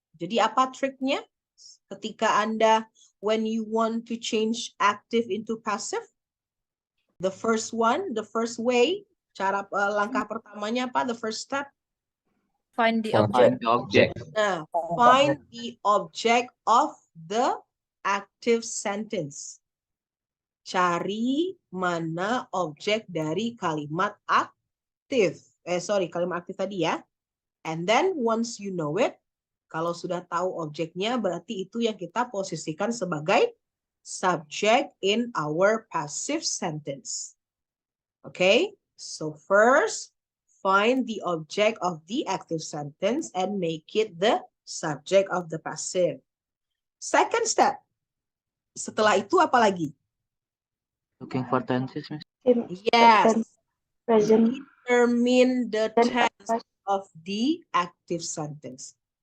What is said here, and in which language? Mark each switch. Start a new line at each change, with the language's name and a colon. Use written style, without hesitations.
Indonesian: Jadi apa triknya? Ketika Anda,
English: when you want to change active into passive? The first one, the first way,
Indonesian: cara langkah pertamanya apa?
English: The first step. Find the Find object. the object. Nah, find the object of the active sentence.
Indonesian: Cari mana objek dari kalimat aktif. Kalimat aktif tadi ya.
English: And then once you know it,
Indonesian: kalau sudah tahu objeknya, berarti itu yang kita posisikan sebagai subject
English: in our passive sentence. Okay, so first, find the object of the active sentence and make it the subject of the passive. Second step,
Indonesian: setelah itu apa lagi?
English: Looking for tenses, Miss. Yes, Present. determine the tense of the active sentence.